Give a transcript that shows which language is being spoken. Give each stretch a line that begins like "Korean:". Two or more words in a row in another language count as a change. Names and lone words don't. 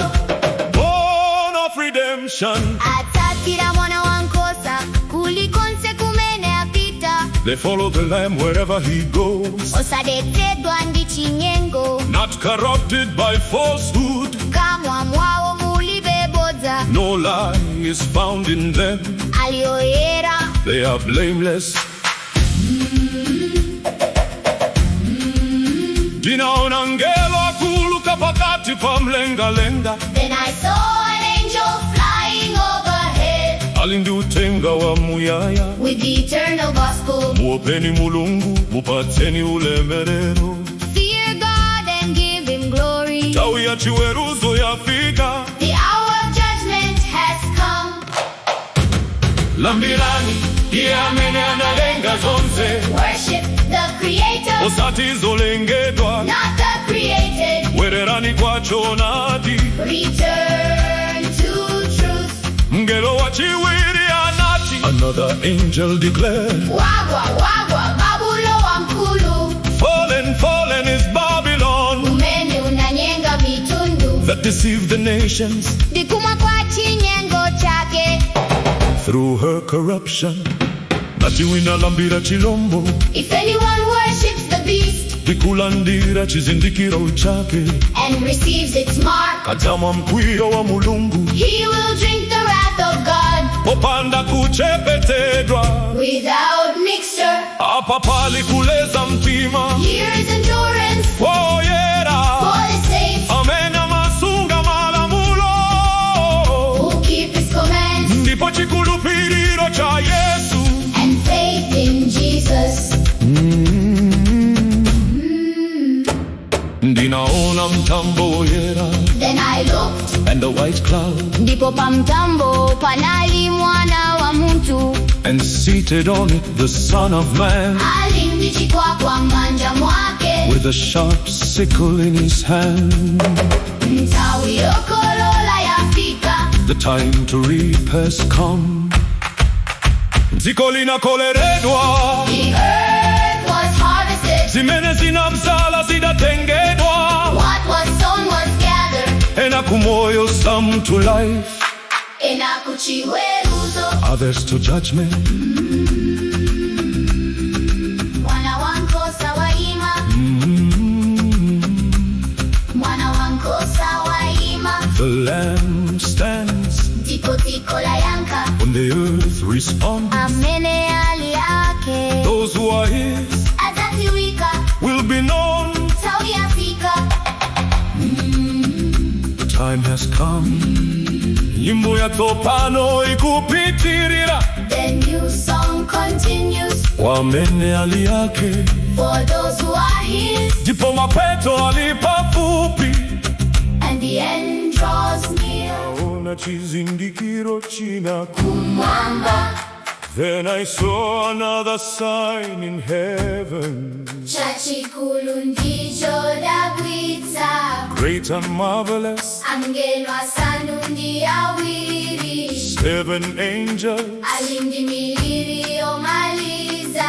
English: Born of redemption,
Nyanja: atsatira mwana wa nkosa kulikonse kumene apita,
English: they follow the Lamb wherever he goes,
Nyanja: osadetsedwa ndi chinyengo,
English: not corrupted by falsehood.
Nyanja: kamwa mwawo mulibe bodza,
English: No lie is found in them,
Nyanja: aliyoyera,
English: they are blameless.
Nyanja: Ndinaona ngelo akuluka pakati pa mlengalenga,
English: then I saw an angel flying overhead
Nyanja: ali ndi utenga wa muyaya.
English: with the eternal gospel.
Nyanja: Muopeni Mulungu, mupatseni ulemerero.
English: Fear God and give him glory.
Nyanja: Nthawi ya chiweruzo yafika,
English: The hour of judgment has come.
Nyanja: lambirani iye amene analenga zonse,
English: Worship the Creator,
Nyanja: osati zolengedwa.
English: not the created.
Nyanja: Bwererani kwa choonadi,
English: Return to truth.
Nyanja: mngelo wa chiwiri anati.
English: Another angel declared,
Nyanja: Wagwa, wagwa, babulo wa mkulu.
English: fallen, fallen is Babylon,
Nyanja: Umene unanyenga mitundu.
English: that deceived the nations
Nyanja: Ndikumwa kwa chinyengo chake.
English: through her corruption.
Nyanja: Nati wina lambira chilombo,
English: If anyone worships the beast
Nyanja: ndikulandira chizindikiro chake,
English: and receives its mark,
Nyanja: kadzamwa mkwiyo wa Mulungu,
English: he will drink the wrath of God
Nyanja: popanda kuchepetedwa.
English: without mixture.
Nyanja: Apa pali kuleza mtima,
English: Here is endurance
Nyanja: oyera
English: for the saints
Nyanja: amene amasunga malamulo,
English: who keep his commands
Nyanja: ndipo chikhulupiriro cha Yesu.
English: and faith in Jesus.
Nyanja: Ndinaona mtambo oyera
English: Then I looked, and the white cloud,
Nyanja: ndipo pa mtambo panali mwana wa muntu,
English: and seated on it the Son of Man.
Nyanja: alindichikwa kwa manja mwake,
English: with a sharp sickle in his hand. The time to reap has come.
Nyanja: Zikolina koleredwa,
English: The earth was harvested.
Nyanja: zimene zinabzala zidatengedwa,
English: What was sown was gathered.
Nyanja: ena kumoyo,
English: some to life,
Nyanja: Chivumbulutso.
English: others to judgment.
Nyanja: Mwana wankosa waima. Mwana wankosa waima.
English: The lamb stands
Nyanja: Tiko tiko la yanka.
English: when the earth responds.
Nyanja: Amene ali ake.
English: Those who are his
Nyanja: Atatiwika.
English: will be known.
Nyanja: Tawi Afrika.
English: The time has come.
Nyanja: Nyimbo ya topano ikupitirira.
English: The new song continues.
Nyanja: Wamene ali yake,
English: For those who are his.
Nyanja: ndipo mapeto alipafupi.
English: And the end draws near.
Nyanja: Naona chizindikiro china. Kumwamba.
English: Then I saw another sign in heaven,
Nyanja: Chotsegulidwa dabwitsa.
English: great and marvelous.
Nyanja: Angelo asanu ndi awiri.
English: 7 angels
Nyanja: Alindi miliri omaliza.